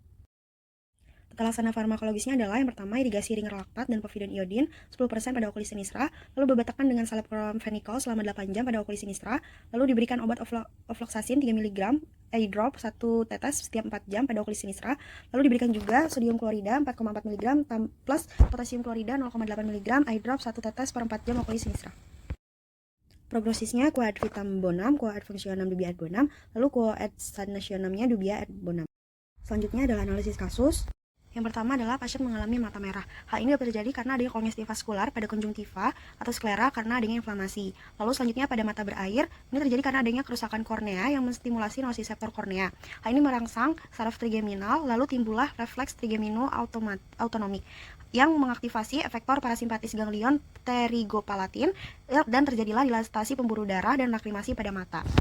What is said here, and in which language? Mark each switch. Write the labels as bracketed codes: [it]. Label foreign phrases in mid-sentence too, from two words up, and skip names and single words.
[id] Tata laksana farmakologisnya adalah yang pertama irigasi ring relaktat dan povidone iodin 10% pada [la] Oculis sinistra, [id] lalu beberapa dengan salep chlorphenicol selama 8 jam pada [la] Oculis sinistra, [id] lalu diberikan obat ofloxacin 3 mg [en] eye drop [id] 1 tetes setiap 4 jam pada [la] Oculis sinistra, [id] lalu diberikan juga sodium klorida 4,4 mg plus potasium klorida 0,8 mg [en] eye drop [id] 1 tetes per 4 jam [la] Oculis sinistra. Prognosisnya Quo ad vitam bonum, Quo ad functionem dubia ad bonum, lalu Quo ad sanationemnya dubia ad bonum. [id] Selanjutnya adalah analisis kasus. Yang pertama adalah pasien mengalami mata merah. Hal ini dapat terjadi karena adanya kongesti vaskular pada konjungtiva atau sklera karena adanya inflamasi. Lalu selanjutnya pada mata berair, ini terjadi karena adanya kerusakan kornea yang menstimulasi nociceptor kornea. Hal ini merangsang saraf trigeminal, lalu timbullah refleks trigemino-autonomik yang mengaktifasi efektor parasimpatis ganglion pterigopalatin dan terjadilah dilatasi pembuluh darah dan lakrimasi pada mata.